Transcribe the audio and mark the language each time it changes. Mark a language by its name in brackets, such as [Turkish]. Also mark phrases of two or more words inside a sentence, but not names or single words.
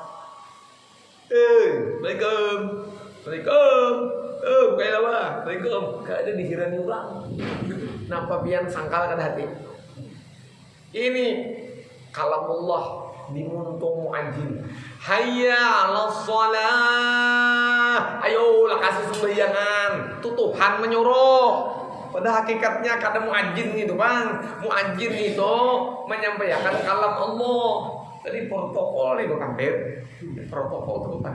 [Arabic] Assalamualaikum. [Indonesian] Kayak apa? Assalamualaikum. Gak ada dikirani orang. [Banjar] Nampak pian sangkal kan hati. Ini kalamullah dimuntung muadzin. [Arabic] Hayya 'alas shalah. [Indonesian] Ayolah kasih sembahyangan. Itu Tuhan menyuruh. Pada hakikatnya kada muadzin itu, Bang. Muadzin itu menyampaikan kalam Allah. Jadi protokol itu kan, protokol itu kan.